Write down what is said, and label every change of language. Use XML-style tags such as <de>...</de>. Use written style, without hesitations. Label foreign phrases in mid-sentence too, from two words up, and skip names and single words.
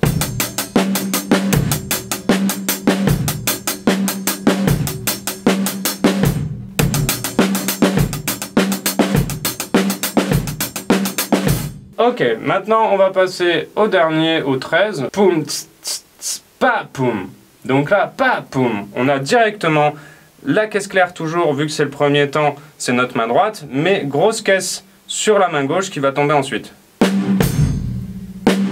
<fr>Ok, maintenant on va passer au dernier, au 13. Poum, tss, tss, tss, pa, poum. Donc là, pa, poum. On a directement la caisse claire toujours, vu que c'est le premier temps, c'est notre main droite, mais grosse caisse sur la main gauche qui va tomber ensuite.</fr>